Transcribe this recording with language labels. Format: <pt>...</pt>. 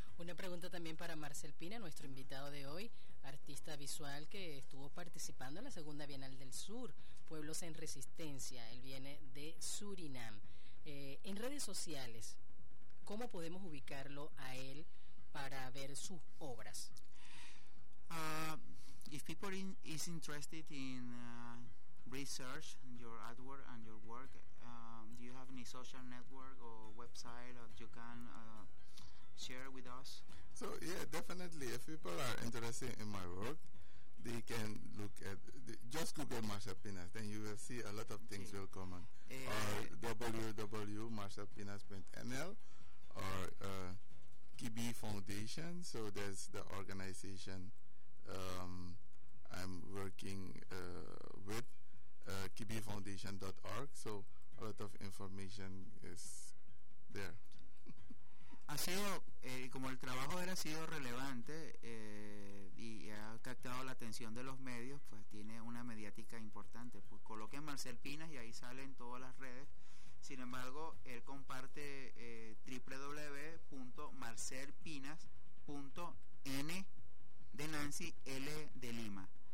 <es>Una pregunta también para Marcel Pina, nuestro invitado de hoy, artista visual que estuvo participando en la Segunda Bienal del Sur, Pueblos en Resistencia. Él viene de Surinam. En redes sociales, ¿cómo podemos ubicarlo a él para ver sus obras?</es> <en>If people is interested in research your artwork and your work, do you have any social network or website that you can share with us? So yeah, definitely. If people are interested in my work, they can look at just Google Marcel Pina, then you will see a lot of things will come on. Or www.marcelpinas.nl. Or organization. So there's the organization I'm working with, kibifoundation.org. So a lot of information is there.</en> <es>Ha sido, como el trabajo ha sido relevante y ha captado la atención de los medios, pues tiene una mediática importante. Pues coloquen Marcel Pinas y ahí salen todas las redes. Sin embargo, él comparte www.marcelpinas.n de Nancy L de Lima.</es>